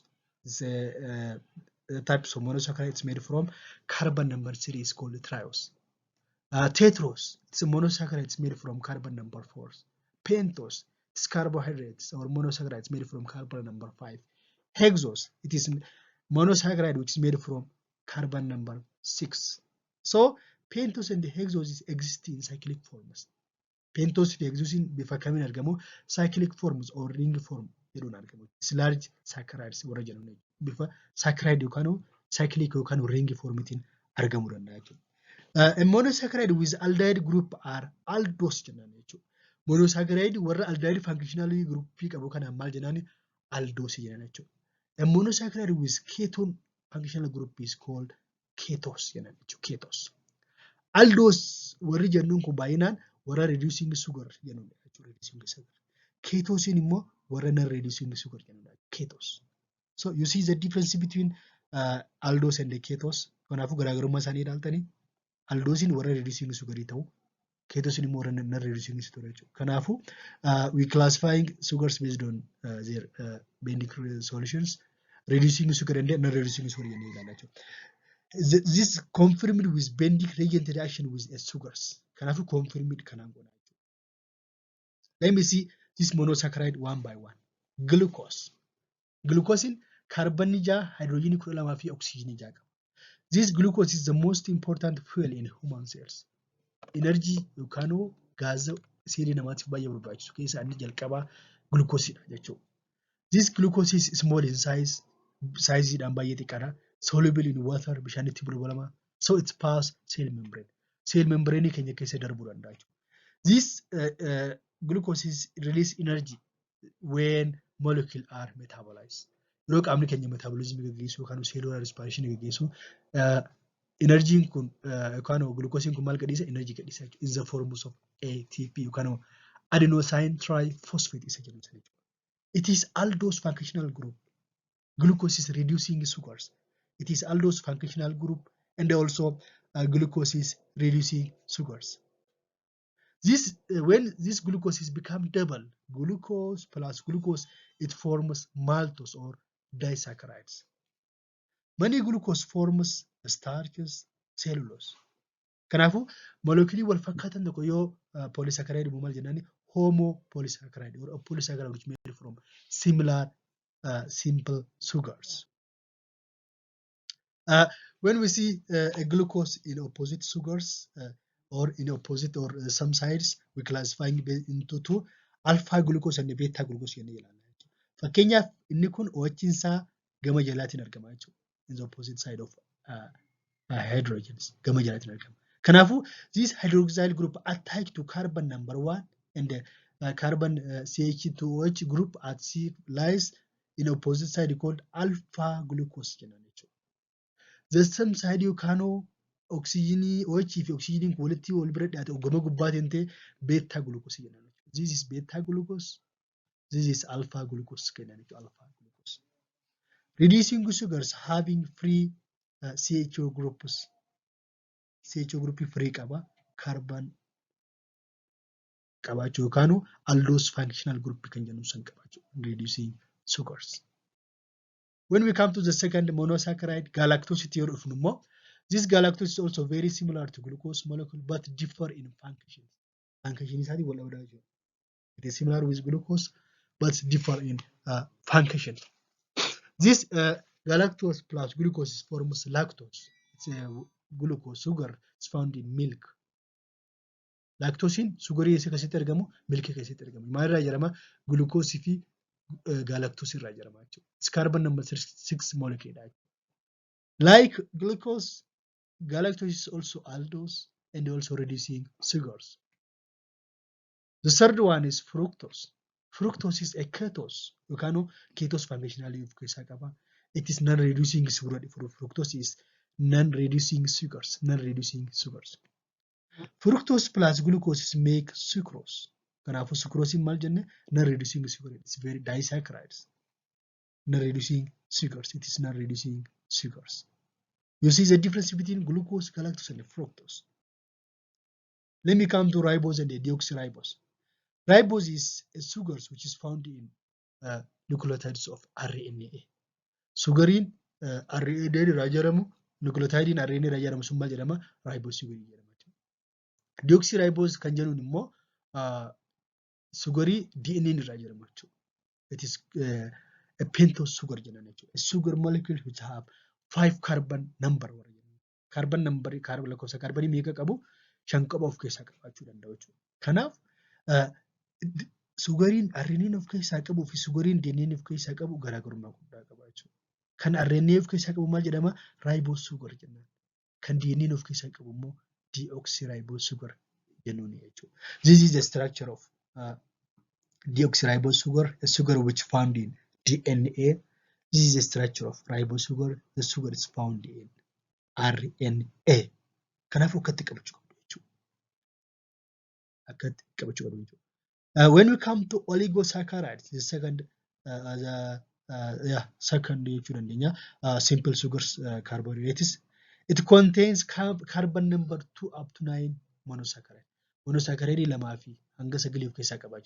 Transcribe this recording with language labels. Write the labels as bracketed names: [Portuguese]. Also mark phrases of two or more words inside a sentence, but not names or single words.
[English] The types of monosaccharides made from carbon number 3 is called triose. Tetrose, it's a monosaccharides made from carbon number 4. Pentose, it's carbohydrates or monosaccharides made from carbon number 5. Hexose, it is monosaccharide which is made from carbon number 6. So pentose and hexose exist in cyclic forms. [Oromo] Pentose fi hexose bifa kamiin argamu? [English] Cyclic forms or ring form [Oromo] jedhuun argamu. [English] It's large saccharides [Oromo] warra jedhamu bifa saccharide yookaan cyclic yookaan ring formitiin argamuu danda'a jechuudha. [English] A monosaccharide with aldehyde group are aldose [Oromo] jennaan jechuudha. Monosaccharide warra [English] aldehyde functional group [Oromo] qabu kana maal jennaan? Aldose jennaan jechuudha. [English] A monosaccharide with ketone functional group is called ketose [Oromo] jennaan jechuudha. [English] Ketose. [Oromo] Aldose warri jennuun kun baay'inaan warra [English] reducing sugar [Oromo] jennuudha jechuudha. Reducing sugar. Ketose immoo warra non reducing sugar jennuudha. Ketose. [English] So you see the difference between aldose and the ketose. [Oromo] Kanaafuu garaagarummaa isaanii ilaaltanii aldosiin warra [English] reducing sugar [Oromo] ta'u, ketosiin immoo warra [English] non reducing sugar [Oromo] jechuudha. [English] Kanaafuu we classifying sugars based on their basic solutions, reducing sugar and non reducing sugar [Oromo] jennee ilaalla jechuudha. [English] This confirmed with bending reagent reaction with sugars. [Oromo] Kanaafuu confirmed kanaan godha jechuudha. [English] Let me see this monosaccharide one by one. [Oromo] Glucose. Glucose carbon 6, hydrogen 12 fi oxygen 6 qaba. [English] This glucose is the most important fuel in human cells. [Oromo] Energy yookaan gaaza seelii namaatiif baay'ee barbaachisu keessaa inni jalqabaa glucoseidha jechuudha. [English] This glucose is small in size, [Oromo] sizeidhaan baay'ee xiqqaadha. [English] Soluble in water, [Oromo] bishaanitti bulbulama. [English] So it pass cell membrane. Cell membrane [Oromo] keenya keessa darbuu danda'a jechuudha. [English] This glucose release energy when molecules are metabolized. [Oromo] Yeroo qaamni keenya metabolism gaggeessu yookaan [English] cellular respiration [Oromo] gaggeessu energy kun yookaan glucose kun maal gadhiisa? Energy gadhiisa jechuudha. [English] In the forms of ATP yookaan adenosine triphosphate [Oromo] isa jedhamu jechuudha. [English] It is aldose functional group. Glucose is reducing sugars. It is aldose functional group and also glucose is reducing sugars. This when this glucose is become double, glucose plus glucose, it forms maltose or disaccharides. Many glucose forms starches, cellulose. [Oromo] Kanaafuu molecules wal fakkaatan tokko yoo polysaccharide maal jennaani? [English] Homopolysaccharide or a polysaccharide which made from similar simple sugars. When we see a glucose in opposite sugars or in opposite or some sides, we classifying into 2, alpha glucose and beta glucose [Oromo] jennee ilaalla. Fakkeenyaaf inni kun OH isaa gama jalaatiin argama jechuudha. [English] In the opposite side of hydrogens [Oromo] gama jalaatiin argama. [English] Kanaafuu this hydroxyl group attached to carbon number 1 and carbon CH2OH group at C lies in opposite side called alpha glucose [Oromo] jennaan jechuudha. [English] The same side you can oxygen OH [Oromo] fi oxygen walitti wal bira dhiyaate gama gubbaatiin ta'e [English] beta glucose [Oromo] jennaan jechuudha. [English] This is beta glucose. This is alpha glucose [Oromo] jennaan jechuudha. [English] Alpha glucose. Reducing sugars having free CHO groups. CHO group free qaba. [Oromo] Carbon qabaachuu yookaan aldose functional group kan jennu san qabaachuu. [English] Reducing sugars. When we come to the second monosaccharide, galactosity or more, this galactose is also very similar to glucose molecule but differ in function. Function is it is similar with glucose but differ in function. This galactose plus glucose forms lactose. It's a glucose sugar. It's found in milk. [Oromo] Laaktoosiin sugarii eessa keessatti argamu? Milkii keessatti argamu. Maalirraa ijaarama? Gulukoosii fi galaktoosii irraa ijaarama jechuudha. [English] It's carbon number 6 molecule. Like glucose, galactose is also aldose and also reducing sugars. The third one is fructose. Fructose is a ketose. [Oromo] Yookaan ketose functionally of keessaa qaba. [English] It is non-reducing sugar. Fructose is non-reducing sugars. Non-reducing sugars. Fructose plus glucose make sucrose. [Oromo] Kanaafuu sucrose maal jenne? [English] Non-reducing sugar. It's very disaccharides. Non-reducing sugars. It is non-reducing sugars. You see the difference between glucose, galactose, and fructose. Let me come to ribose and deoxyribose. Ribose is a sugar which is found in nucleotides of RNA. [Oromo] Sugariin RNA irraa ijaaramu, nucleotide RNA irraa ijaaramu sun maal jedhama? [English] Ribose sugar jedhama. [Oromo] Deoxyribose kan jennuun immoo sugarii DNA irraa ijaaramu jechuudha. [English] It is a pentose sugar [Oromo] jennan jechuudha. [English] A sugar molecule which have 5 carbon number. Carbon number [Oromo] lakkoofsa kaarbanii meeqa qabu? 5 qaba of keessaa qabaachuu danda'u jechuudha. Kanaaf sugariin RNA of keessaa qabu fi sugariin DNA of keessaa qabu garaagarummaa guddaa qaba jechuudha. Kan RNA of keessaa qabu maal jedhama? [English] Ribose sugar jennan. [Oromo] Kan DNA of keessaa qabu immoo [English] deoxyribose sugar [Oromo] jennuun jechuudha. [English] This is the structure of deoxyribose sugar, a sugar which found in DNA. This is the structure of ribose sugar. The sugar is found in RNA. [Oromo] Kanaafuu akkatti qabachuu qabdu jechuudha. Akkatti qabachuu qabdu jechuudha. [English] When we come to oligosaccharides, the second simple sugars carbohydrates, it contains carbon number 2 up to 9 monosaccharide. [Oromo] Monosaccharide lamaa fi hanga 9 of keessaa qabaachuu.